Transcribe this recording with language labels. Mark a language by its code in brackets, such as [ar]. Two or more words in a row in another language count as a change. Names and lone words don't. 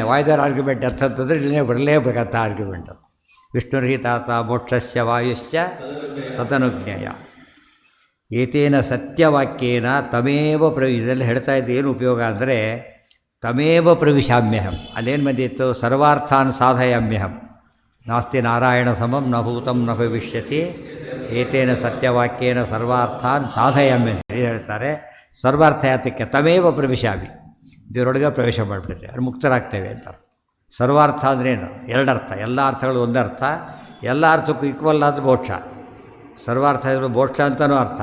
[kn] ವಾಯುದೇವರ ಆರ್ಗ್ಯುಮೆಂಟ್ ಅಂತಂತಂದರೆ ನಿರ್ಣಯ ಬರಲೇಬೇಕಂತ ಆರ್ಗ್ಯುಮೆಂಟು. [sa] ವಿಷ್ಣುರ್ಹಿತಾತ ಮೋಕ್ಷಸ್ಯ ವಾಯುಶ್ಚ ತದನುಜ್ಞೇಯ. ಏತೇನ ಸತ್ಯವಾಕ್ಯೇನ ತಮೇವ [kn] ಇದೆಲ್ಲ ಹೇಳ್ತಾ ಇದ್ದು ಏನು ಉಪಯೋಗ ಅಂದರೆ, [sa] ತಮೇವ ಪ್ರವಿಶಾಮ್ಯಹಂ. [kn] ಅಲ್ಲೇನು ಬಂದಿತ್ತು? [sa] ಸರ್ವಾರ್ಥಾನ್ ಸಾಧಯಾಮ್ಯಹಂ. ನಾಸ್ತಿ ನಾರಾಯಣ ಸಮಂ ನ ಭೂತಂ ನ ಭವಿಷ್ಯತಿ ಏತೇನ ಸತ್ಯವಾಕ್ಯೇನ ಸರ್ವಾರ್ಥಾನ್ ಸಾಧಯಾಮ್ಯ [kn] ಅಂತ ಹೇಳ್ತಾರೆ. ಸರ್ವಾರ್ಥ ಯಾತಕ್ಕೆ? [sa] ತಮೇವ ಪ್ರವಿಶಾಮಿ, [kn] ಇದರೊಳಗೆ ಪ್ರವೇಶ ಮಾಡಿಬಿಡ್ತೇವೆ, ಅದು ಮುಕ್ತರಾಗ್ತೇವೆ ಅಂತ ಅರ್ಥ. ಸರ್ವಾರ್ಥ ಅಂದ್ರೇನು? ಎರಡರ್ಥ. ಎಲ್ಲ ಅರ್ಥಗಳು ಒಂದರ್ಥ, ಎಲ್ಲ ಅರ್ಥಕ್ಕೂ ಈಕ್ವಲ್ ಆದ ಮೋಕ್ಷ. ಸರ್ವಾರ್ಥ ಇರೋ ಮೋಕ್ಷ ಅಂತಲೂ ಅರ್ಥ.